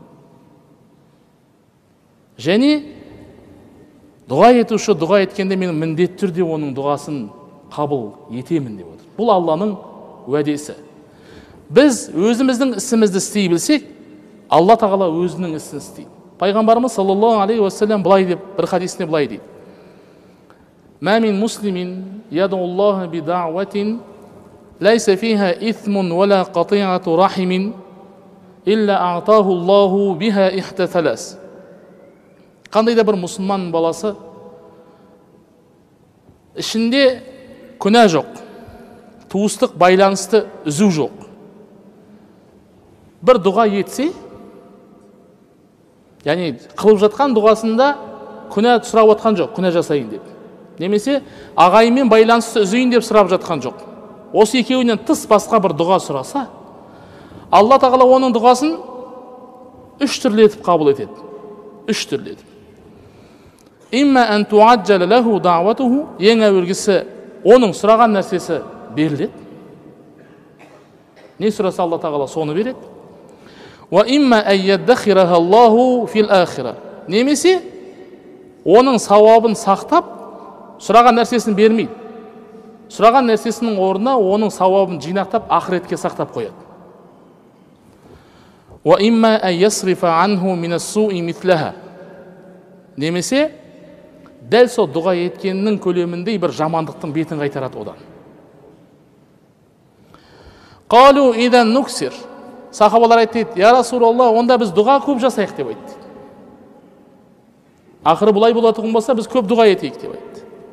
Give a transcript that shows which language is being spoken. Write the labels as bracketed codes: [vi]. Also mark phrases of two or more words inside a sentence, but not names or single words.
[kk] Және дұға етуші дұға еткенде мен міндетті түрде оның дұғасын қабыл етемін деп отыр. Бұл Алланың уәдесі. Біз өзіміздің ісімізді істей білсек, Алла тағала өзінің ісін істейді. Пайғамбарымыз [ar] صلى الله عليه وسلم [kk] былай деп, бір хадисінде былай дейді: [ar] ما من مسلم يدعو الله بدعوة ليس فيها إثم ولا قطيعة رحم إلا أعطاه الله بها إحدى ثلاث. [kk] Қандай да бір мұсылман баласы ішінде күнә жоқ, туыстық байланысты үзу жоқ, бір дұға етсе, яғни қылып жатқан дұғасында күнә сұрап отқан жоқ, күнә жасайын деп. Немесе ағайынмен байланысты үзейін деп сұрап жатқан жоқ. Осы екеуінен тыс басқа бір дұға сұраса, Алла тағала оның дұғасын үш түрлі етіп қабыл етеді. Үш түрлі етіп. [ar] إما أن تعجل له دعوته, [kk] ең әуелгісі оның сұраған нәрсесі беріледі. Не сұраса Алла тағала соны береді. [ar] وإما أن يدخرها الله في الآخرة. [kk] Немесе оның сауабын сақтап, сұраған нәрсесін бермейді. Сұраған нәрсесінің орнына оның сауабын жинақтап, ақыретке сақтап қояды. [ar] وإما أن يصرف عنه من السوء مثلها. [kk] Немесе дәл сол дұға еткеннің көлеміндей бір жамандықтың бетін қайтарады одан. [ar] قالوا إذن نكثر. [kk] Сахабалар айтты, [ar] يا رسول الله, [kk] онда біз дұға көп жасайық деп айтты. Ақыры бұлай болатығын болса, біз көп дұға етейік деп айтты.